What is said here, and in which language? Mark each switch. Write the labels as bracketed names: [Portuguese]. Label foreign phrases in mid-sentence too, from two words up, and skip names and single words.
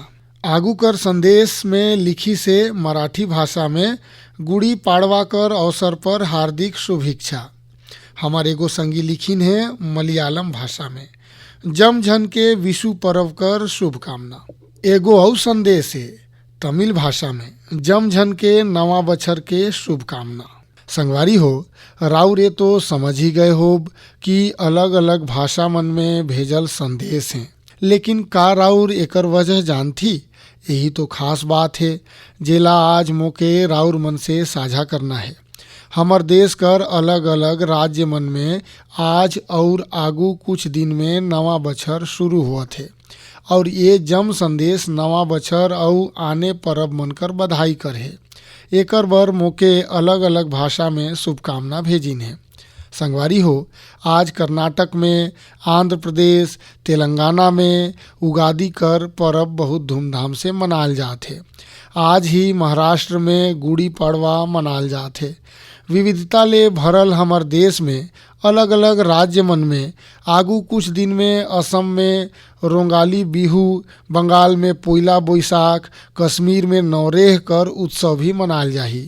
[Surgujia] आगू कर संदेश में लिखी से मराठी भाषा में गुड़ी पाड़वा कर अवसर पर हार्दिक शुभेच्छा। हमारे एगो संगी लिखिन है मलयालम भाषा में जमझन के विशु पर्व कर शुभकामना। एगो और संदेश है तमिल भाषा में जमझन के नवा बछर के शुभकामना। संगवारी हो राउरे तो समझ ही गए होब कि अलग अलग भाषा मन में भेजल संदेश हैं। लेकिन का राउर एकर वजह जानथी? यही तो खास बात है जेला आज मोके राउर मन से साझा करना है। हमर देश कर अलग अलग राज्य मन में आज और आगू कुछ दिन में नवा बछर शुरू हुआ है और ये जम संदेश नवा बछर और आने परब मन कर बधाई कर है। एकर बर मोके अलग अलग भाषा में शुभकामना भेजिन है। संगवारी हो आज कर्नाटक में, आंध्र प्रदेश, तेलंगाना में उगादी कर परब बहुत धूमधाम से मनाल जात है। आज ही महाराष्ट्र में गुड़ी पड़वा मनाल जात है। विविधता ले भरल हमर देश में अलग अलग राज्य मन में आगू कुछ दिन में असम में रोंगाली बिहू, बंगाल में पोइला बोईसाख, कश्मीर में नवरेह कर उत्सव भी मनाल जाही।